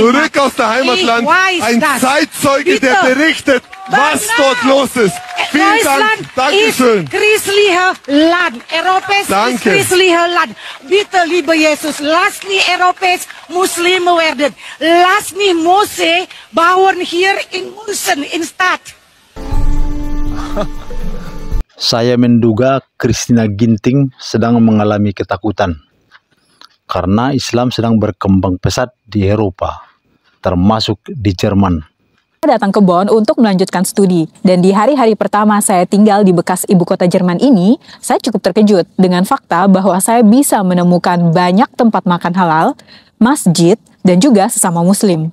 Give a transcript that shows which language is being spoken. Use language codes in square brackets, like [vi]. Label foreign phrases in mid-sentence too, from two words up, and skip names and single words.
[de] Zurück aus der Heimatland. Ein Zeitzeuge, der berichtet, was dort los ist. Vielen Dank. Dankeschön. Christliches Land. Europäisch ist christliches Land. Bitte, lieber Jesus, lass nicht europäisch Muslime werden. Lass nicht Mose bauen hier in München, in Stadt. [id] Saya menduga Christina Ginting sedang mengalami ketakutan karena Islam sedang berkembang pesat di Eropa, termasuk di Jerman. Saya datang ke Bonn untuk melanjutkan studi, dan di hari-hari pertama saya tinggal di bekas ibu kota Jerman ini, saya cukup terkejut dengan fakta bahwa saya bisa menemukan banyak tempat makan halal, masjid, dan juga sesama muslim.